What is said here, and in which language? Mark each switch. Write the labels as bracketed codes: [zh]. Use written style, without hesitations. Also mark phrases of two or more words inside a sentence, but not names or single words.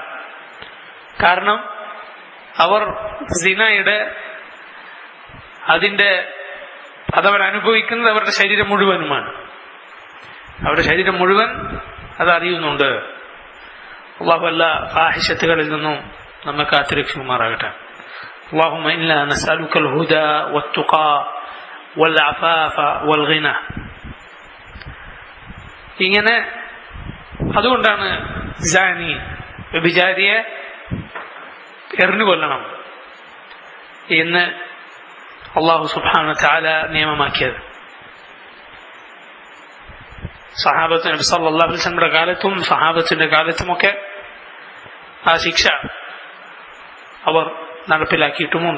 [ml] കാരണം അവർ സിനയുടെ അതവർ അനുഭവിക്കുന്നത് അവരുടെ ശരീരം മുഴുവനുമാണ്. അവരുടെ ശരീരം മുഴുവൻ അത് അറിയുന്നുണ്ട്. അല്ലാഹു എല്ലാ ഫാഹിശത്തുകളിൽ നിന്നും നമ്മെ കാത്തുരക്ഷിക്കുമാറാകട്ടെ. [ar] اللهم إنا نسألك الهدى والتقى والعفاف والغنى. [ml] ഇങ്ങനെ അതുകൊണ്ടാണ് ജാനി വ്യഭിചാരിയെ എറിഞ്ഞു കൊല്ലണം എന്ന് അല്ലാഹു [ar] سبحانه وتعالى [ml] നിയമമാക്കിയത്. സഹാബത്ത് നബി [ar] صلى الله عليه وسلم [ml] കാലത്തും സഹാബത്തിന്റെ കാലത്തുമൊക്കെ ആ ശിക്ഷ അവർ നടപ്പിലാക്കിയിട്ടുമുണ്ട്.